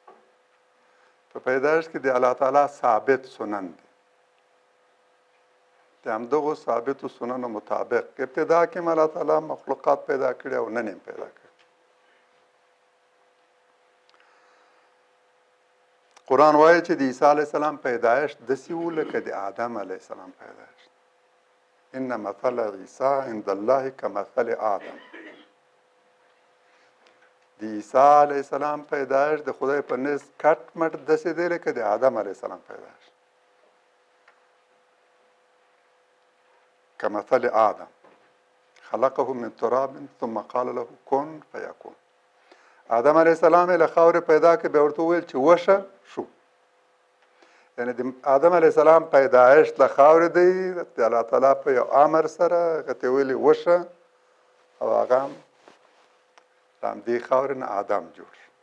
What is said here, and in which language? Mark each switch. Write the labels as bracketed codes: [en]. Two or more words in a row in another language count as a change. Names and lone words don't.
[ps] په پیدایښت کې د الله تعالی ثابت سنن دي. د همدغو ثابتو سننو مطابق ابتدا کې الله تعالی مخلوقات پیدا کړي او نن یې پیدا کړي. قرآن وایي چې د عیسی [ar] علیه السلام [ps] پیدایښت داسې و لکه د آدم [ar] علیه السلام [ps] پیدایښت. [ar] ان مثل عیسی عند الله کمثل آدم. [ps] د عیسی [ar] علیه السلام [ps] پیدایښت د خدای په نزد کټ مټ داسې دی لکه د آدم [ar] علیه السلام [ps] پیدایښت. [ar] كمثل آدم خلقه من تراب ثم قال له كن فيكون. [ps] آدم [ar] علیه السلام [ps] له خاورې پیدا کړ، بیا ورته وویل چې وشه شو. یعنې د آدم [ar] علیه السلام [ps] پیدایښت له خاورې دی، د الله تعالی په یو امر سره هغه ته ویلي وشه او هغه هم د همدې خاورې نه آدم جوړ.